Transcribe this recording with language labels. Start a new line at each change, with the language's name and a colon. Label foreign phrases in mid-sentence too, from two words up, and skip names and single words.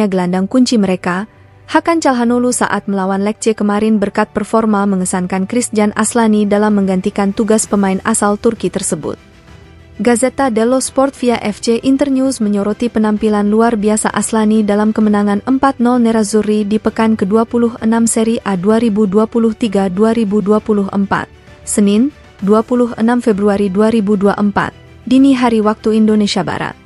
Indonesian: gelandang kunci mereka, Hakan Calhanoglu saat melawan Lecce kemarin berkat performa mengesankan Christian Aslani dalam menggantikan tugas pemain asal Turki tersebut. Gazzetta dello Sport via FC Internews menyoroti penampilan luar biasa Aslani dalam kemenangan 4-0 Nerazzurri di pekan ke-26 Serie A 2023-2024, Senin, 26 Februari 2024, dini hari waktu Indonesia Barat.